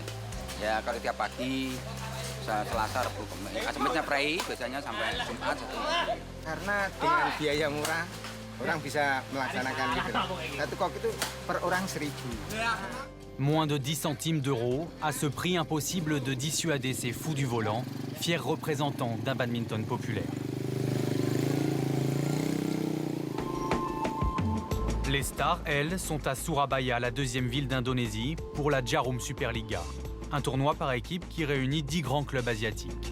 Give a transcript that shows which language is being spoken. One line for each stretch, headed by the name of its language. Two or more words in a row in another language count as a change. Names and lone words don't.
Indonesian: Ya kalau tiap pagi, Selasa, Rabu, Semisnya prei, biasanya sampai Jumat 1 minggu. Karena dengan biaya murah, orang bisa melaksanakan gitu. Satu kok itu per orang 1.000.
French: Moins de 10 centimes d'euros, à ce prix impossible de dissuader ces fous du volant, fiers représentants d'un badminton populaire. Les stars, elles, sont à Surabaya, la deuxième ville d'Indonésie, pour la Jarum Superliga, un tournoi par équipe qui réunit 10 grands clubs asiatiques.